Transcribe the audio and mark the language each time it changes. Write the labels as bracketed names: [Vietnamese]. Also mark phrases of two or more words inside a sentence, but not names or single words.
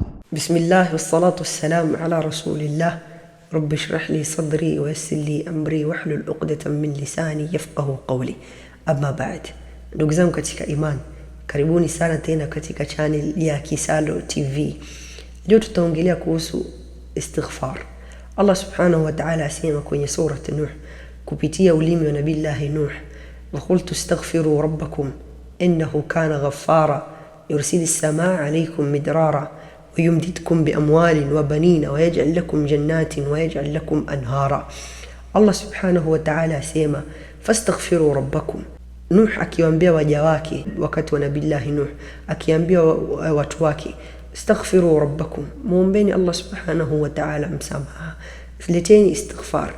[Arabic] بسم الله والصلاة والسلام على رسول الله. رب اشرح لي صدري ويسر لي أمري واحلل عقدة من لساني يفقهوا قولي. أما بعد. [Swahili] Ndugu zangu katika iman, karibuni sana tena katika channel ya Kisalo TV. Leo tutaongelea kuhusu istighfar. [Arabic] الله سبحانه وتعالى [Swahili] asema kwenye sura Nuh kupitia ulimi wa Nabii Nuh, [Arabic] وقلت استغفروا ربكم إنه كان غفارا يرسل السماء عليكم مدرارا ويمددكم بأموال وبنين ويجعل لكم جنات ويجعل لكم أنهارا. الله سبحانه وتعالى asema فاستغفروا ربكم. [Swahili] Nuh akiwaambia waja wake wakati wa Nabii Nuh, akiambia watu wake [Arabic] استغفروا ربكم, [Swahili] muombeni Allah [Arabic] سبحانه وتعالى [Swahili] msamaha, leteni istighfar.